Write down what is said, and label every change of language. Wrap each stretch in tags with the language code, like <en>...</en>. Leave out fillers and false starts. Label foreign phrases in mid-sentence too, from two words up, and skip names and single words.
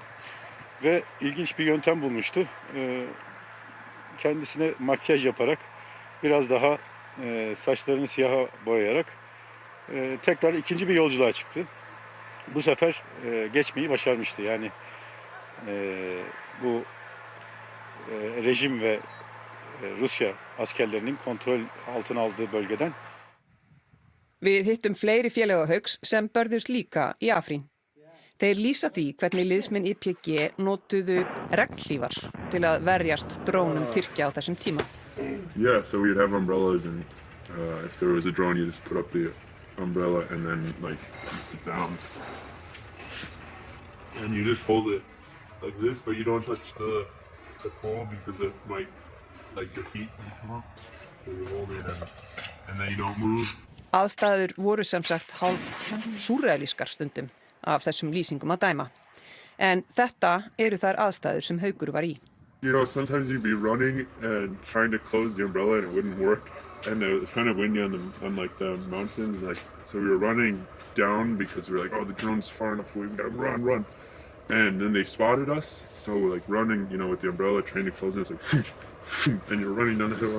<tr>Ve ilginç bir yöntem bulmuştu. Kendisine makyaj yaparak, biraz daha saçlarını siyaha boyayarak tekrar ikinci bir yolculuğa çıktı. Bu sefer geçmeyi başarmıştı. Yani bu rejim ve Rusya askerlerinin kontrol altına aldığı bölgeden.</tr> <is>Við hittum fleiri félaga Hauks sem börðust líka í Afrín. Þeir lýsa því hvernig liðsmenn YPG notuðu regnhlífar til að verjast drónum Tyrkja á þessum tíma.</is> <en>Yeah, so we'd have umbrellas and if there was a drone you just put up the umbrella and then like you sit down and you just hold it like this but you don't touch the pole because it might like your feet come up. So you hold it and then you don't move.</en> <is>Aðstæður voru sem sagt hálf súrrealískar stundum af þessum lýsingum að dæma. En þetta eru þær aðstæður sem Haukur var í.</is> <en>You know, sometimes you'd be running and trying to close the umbrella and it wouldn't work. And it was kind of windy on like the mountains. Like, so we were running down because we were like, oh, the drone's far enough away, we gotta run. And then they spotted us. So like running, you know, with the umbrella, trying to close it, it's like, and you're running down the hill.</en>